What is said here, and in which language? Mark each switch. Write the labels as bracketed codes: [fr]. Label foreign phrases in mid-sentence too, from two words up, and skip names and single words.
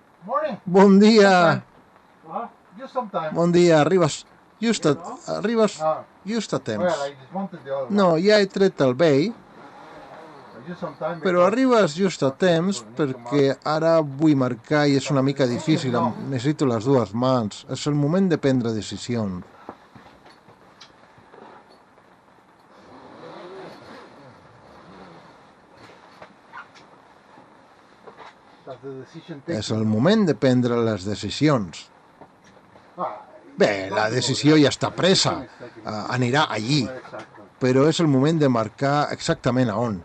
[en] Morning. [ca] Bon dia, [en] Just sometime. [ca] bon dia, arribes just a temps. [en] Well, I dismounted the other one. [ca] No, ja he tret el vell, [en] Just sometime. [ca] però arribes just a temps perquè ara vull marcar i és una mica difícil, necessito les dues mans. És el moment de prendre decisions. És el moment de prendre les decisions. Bé, la decisió ja està presa, anirà allí, però és el moment de marcar exactament a on.